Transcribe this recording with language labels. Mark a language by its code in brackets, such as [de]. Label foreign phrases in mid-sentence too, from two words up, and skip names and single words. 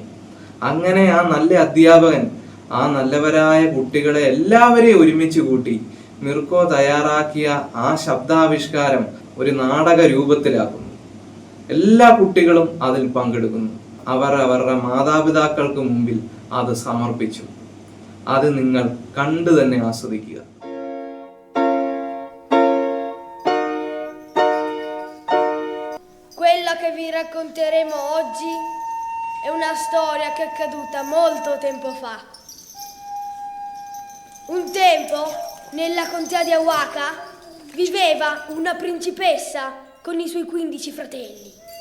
[ml] അങ്ങനെ ആ നല്ല അധ്യാപകൻ ആ നല്ലവരായ കുട്ടികളെ എല്ലാവരെയും ഒരുമിച്ച് കൂട്ടി മിർക്കോ തയ്യാറാക്കിയ ആ ശബ്ദാവിഷ്കാരം ഒരു നാടക രൂപത്തിലാക്കുന്നു. എല്ലാ കുട്ടികളും അതിൽ പങ്കെടുക്കുന്നു. അവർ അവരുടെ മാതാപിതാക്കൾക്ക് മുമ്പിൽ അത് സമർപ്പിച്ചു. അത് നിങ്ങൾ കണ്ടു തന്നെ ആസ്വദിക്കുക. [it] Quella che vi racconteremo oggi è una storia che è accaduta molto tempo fa. Un tempo, nella contea di Awaka, viveva una principessa con i suoi 15 fratelli.